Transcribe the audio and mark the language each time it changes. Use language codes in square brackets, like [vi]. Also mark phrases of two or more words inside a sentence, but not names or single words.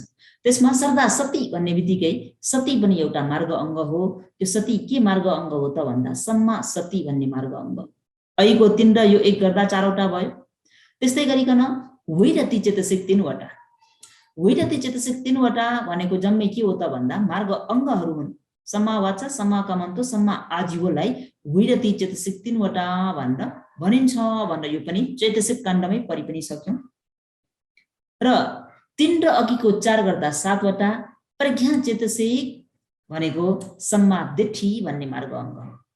[ne] त्यसमा श्रद्धा सती भन्ने बित्तिकै सती पनि एउटा मार्ग अङ्ग हो। त्यो सती के मार्ग अङ्ग हो त भन्दा सम्मा सती भन्ने मार्ग अङ्ग। अहिको 3 र यो 1 गर्दा 4 वटा भयो। त्यस्तै गरिकन वैरती चेतसिक 3 वटा। वैरती चेतसिक 3 वटा भनेको जम्मै के हो त भन्दा मार्ग अङ्गहरू हुन्। सम्मा वाचा, सम्मा कामन्तो, सम्मा आजीवलाई वैरती चेतसिक 3 वटा भनेर भनिन्छ भनेर यो पनि चेतसिक काण्डमै पढि पनि सक्यौं। र 3 र अघिको 4 गर्दा 7 वटा। प्रज्ञा चेतसिक भनेको सम्मा दिठी भन्ने मार्ग अङ्ग हो।